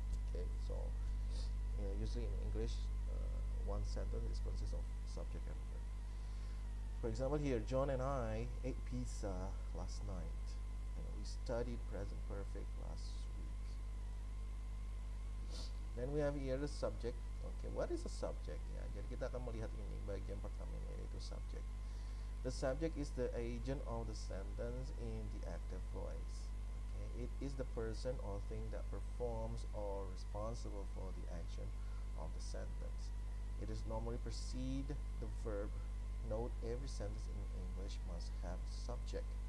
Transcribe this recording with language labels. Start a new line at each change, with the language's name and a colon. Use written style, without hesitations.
English: Okay, so usually in English one sentence is consists of subject and verb. For example, here John and I ate pizza last night, and we studied present perfect last week. Then we have here the subject. Okay, what is a subject?
Indonesian: Ya, jadi kita akan melihat ini bagian pertama ini, yaitu subject.
English: The subject is the agent of the sentence in the active voice. Okay, it is the person or thing that performs or responsible for the action of the sentence. It is normally precede the verb. Note, every sentence in English must have a subject.